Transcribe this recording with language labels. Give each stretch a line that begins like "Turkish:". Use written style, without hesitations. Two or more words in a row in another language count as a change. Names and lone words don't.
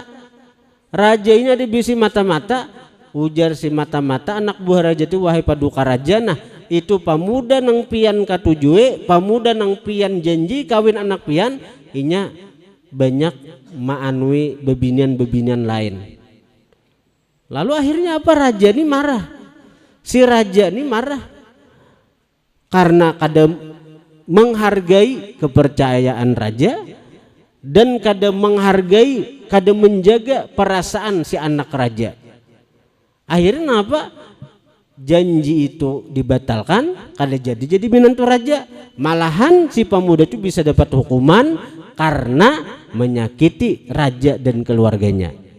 Banjar: Raja ini ada bisi mata-mata. Ujar si mata-mata anak buah raja itu, wahai paduka raja, nah itu pemuda nang pian katujue, pemuda nang pian janji kawin anak pian, inya banyak maanui bebinian-bebinian lain.
Indonesian: Lalu akhirnya apa? Raja ini marah. Si raja ini marah karena kada menghargai kepercayaan raja dan kada menghargai, kada menjaga perasaan si anak raja. Akhirnya apa? Janji itu dibatalkan, kada jadi menantu raja. Malahan si pemuda itu bisa dapat hukuman karena menyakiti raja dan keluarganya.